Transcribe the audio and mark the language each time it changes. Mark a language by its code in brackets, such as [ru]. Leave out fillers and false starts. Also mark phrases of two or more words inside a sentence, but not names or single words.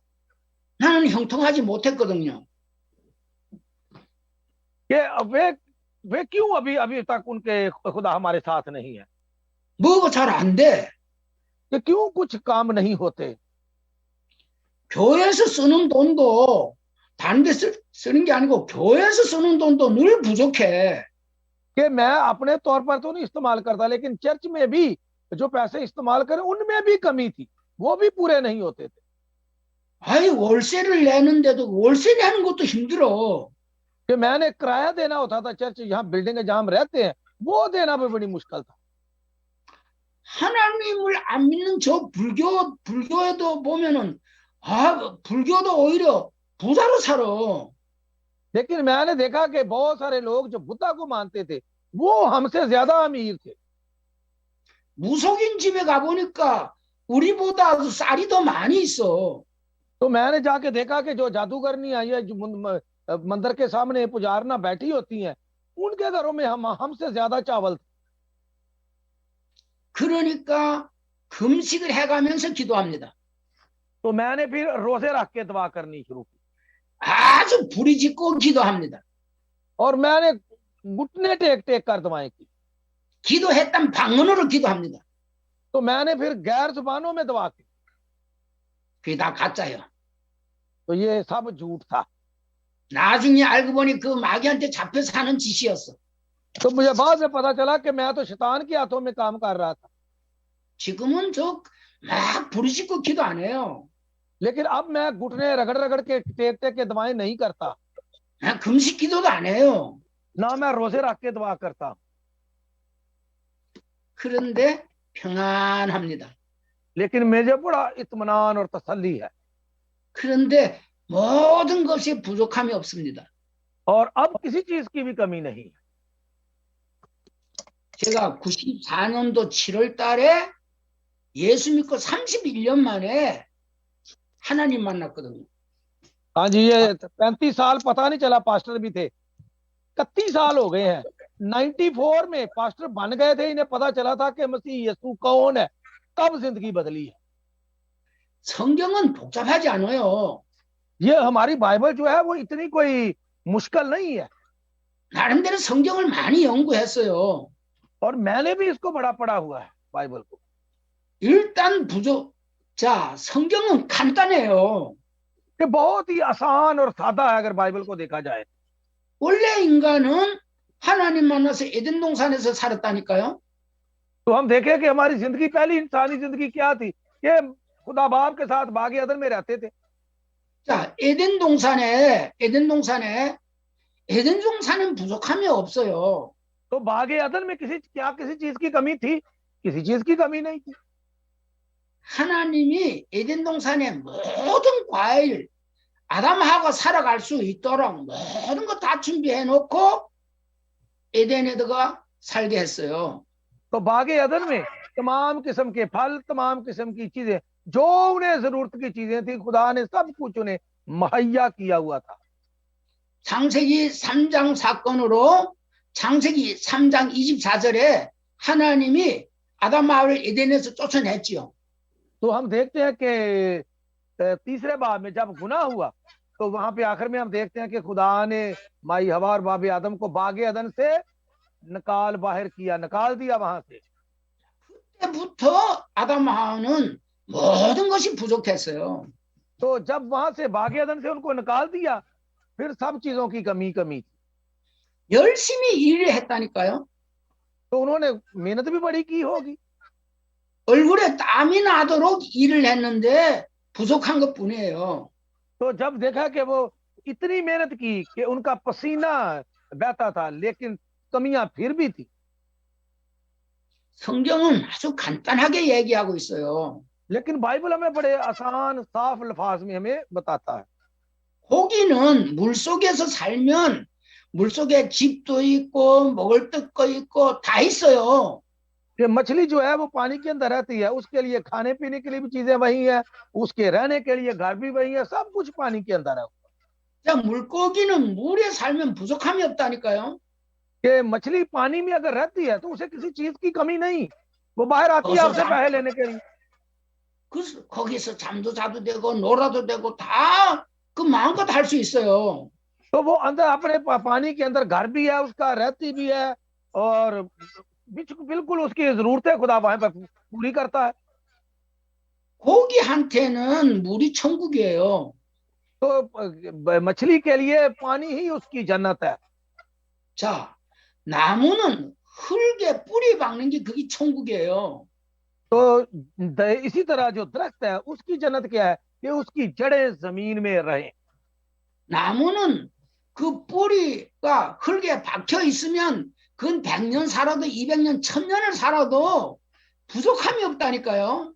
[ko] 나는 형통하지 못했거든요. [hi] कि वे क्यों अभी अभी तक उनके खुदा हमारे साथ नहीं है, [ko] 뭐가 잘 안 돼. [hi] कि क्यों कुछ काम नहीं होते। [ko] 교회에서 쓰는 돈도 다른 데 쓰는 게 아니고 교회에서 쓰는 돈도 늘 부족해. [hi] कि मैं अपने तौर पर तो नहीं इस्तेमाल करता, लेकिन चर्च में भी जो पैसे इस्तेमाल करें उनमें भी कमी थी, वो भी पूरे नहीं होते थे। [ko] 아이 월세를 내는데도 월세 내는 것도 힘들어. [hi] कि मैंने किराया देना होता था, चर्च यहाँ बिल्डिंग जहाँ हम रहते हैं वो देना भी बड़ी मुश्किल था। [ko] 하나님을 안 믿는 저 불교에도 보면은 불교도 오히려 부자로 살아. [hi] लेकिन मैंने देखा कि बहुत सारे लोग जो बुद्धा को मानते थे वो हमसे ज्यादा अमीर थे। [ko] 무속인 집에 가보니까 우리보다 쌀이 더 많이 있어. [hi] तो मैंने जाके देखा कि जो जादूगरनी आई है, जो मंदिर के सामने पुजारना बैठी होती हैं, उनके घरों में हमसे ज्यादा चावल थे। [ko] 그러니까 금식을 해가면서 기도합니다. [hi] तो मैंने फिर रोजे रख के दुआ करनी शुरू की [ko] 아주 부리짓고 기도합니다. [hi] और मैंने घुटने टेक टेक कर दुआएं की। [ko] 기도했던 방언으로 기도합니다. [hi] तो मैंने फिर गैर जुबानों में दुआ की। [ko] 그게 다 가짜예요. [hi] तो ये सब झूठ था। [ko] 나중에 알고 보니 그 마귀한테 잡혀서 하는 짓이었어. [hi] तो मुझे बाद में पता चला कि मैं तो शैतान के हाथों में काम कर रहा था। [ko] 지금은 저 막 부르짖고 기도 안 해요. [hi] लेकिन अब मैं घुटने रगड़ रगड़ के टेक टेक के दुआएं नहीं करता, [ko] 금식 기도도 안 해요. [hi] ना मैं रोजे रख के दुआ करता। [ko] 그런데 평안합니다. [hi] लेकिन मुझे बड़ा इत्मीनान और तसल्ली है। [ko] 그런데 모든 것이 부족함이 없습니다. [hi] और अब किसी चीज की भी कमी नहीं है। [ko] 제가 94년도 7월 달에 예수 믿고 31년 만에 하나님 만났거든요. [hi] हाँ जी, ये 35 साल पता नहीं चला पास्टर भी थे, 31 साल हो गए हैं। 94 में पास्टर बन गए थे, इन्हें पता चला था कि मसीह यीशु कौन है, तब जिंदगी बदली है। [ko] 성경은 복잡하지 않아요. [hi] ये हमारी बाइबल जो है वो इतनी कोई मुश्किल नहीं है, [ko] 나름대로 성경을 많이 연구했어요. [hi] और मैंने भी इसको बड़ा पढ़ा हुआ है बाइबल को। [ko] 일단 자, 성경은 간단해요. [hi] ये बहुत ही आसान और सादा है अगर बाइबल को देखा जाए। [ko] 원래 인간은 하나님 만나서 에덴 동산에서 살았다니까요. [hi] तो हम देखें कि हमारी जिंदगी, पहली इंसानी जिंदगी क्या थी, ये खुदा बाप के साथ बागे अदन में रहते थे। [ko] 자, 에덴 동산은 부족함이 없어요. [hi] तो बागे अदन में किसी चीज की कमी थी? किसी चीज की कमी नहीं थी। [ko] 하나님이 에덴 동산의 모든 과일 아담하고 살아갈 수 있도록 모든 거 다 준비해 놓고 에덴에다가 살게 했어요. [hi] तो बागे अदन में तमाम किस्म के फल, तमाम किस्म की चीजें, जो उन्हें जरूरत की चीजें थी, खुदा ने सब कुछ उन्हें मुहैया किया हुआ था। [ko] 창세기 3장 사건으로 창세기 3장 24절에 하나님이 아담 하와를 에덴에서 쫓아냈지요. [hi] तो हम देखते हैं कि तीसरे बाब में जब गुनाह हुआ तो वहां पे आखिर में हम देखते हैं कि खुदा ने माई हवा और बाबे आदम को बागे अदन से बाहर किया, निकाल दिया वहां से। [ko] 그때부터 아담 하와는 모든 것이 부족했어요. [hi] तो जब वहां से बागे अदन से उनको निकाल दिया, फिर सब चीजों की कमी थी। [ko] 열심히 일을 했다니까요. [hi] तो उन्होंने मेहनत भी बड़ी की होगी, [ko] 얼굴에 땀이 나도록 일을 했는데 부족한 것뿐이에요. [hi] तो जब देखा कि वो इतनी मेहनत की कि उनका पसीना बहता था, लेकिन कमियां फिर भी थी। [ko] 성경은 아주 간단하게 얘기하고 있어요. [hi] लेकिन बाइबल हमें बड़े आसान साफ अल्फाज में हमें बताता है। [ko] 고기는 물속에서 살면 물속에 집도 있고 먹을 것도 있고 다 있어요. [hi] कि मछली जो है वो पानी के अंदर रहती है, उसके लिए खाने पीने के लिए भी चीजें वही है, उसके रहने के लिए घर भी वही है, सब कुछ पानी के अंदर है। [ko] 자, 물고기는 물에 살면 부족함이 없다니까요. [hi] कि मछली पानी में अगर रहती है तो उसे किसी चीज की कमी नहीं, वो बाहर आती है आपसे पैसे लेने के लिए। [ko] 거기서 잠도 자도 되고 놀아도 되고 다 그 마음껏 할 수 있어요. [hi] तो वो अंदर अपने पानी के अंदर घर भी है उसका, रहती भी है, और बिल्कुल उसकी जरूरतें खुदा वहां पर पूरी करता है। [ko] 고기한테는 물이 천국이에요. [hi] तो मछली के लिए पानी ही उसकी जन्नत है। [ko] 자, 나무는 흙에 뿌리 박는 게 그게 천국이에요. [hi] तो इसी तरह जो दरख्त है उसकी जन्नत क्या है कि उसकी जड़ें जमीन में रहें। [ko] 나무는 그 뿌리가 흙에 박혀 있으면 그건 100년 살아도 200년, 1000년을 살아도 부족함이 없다니까요.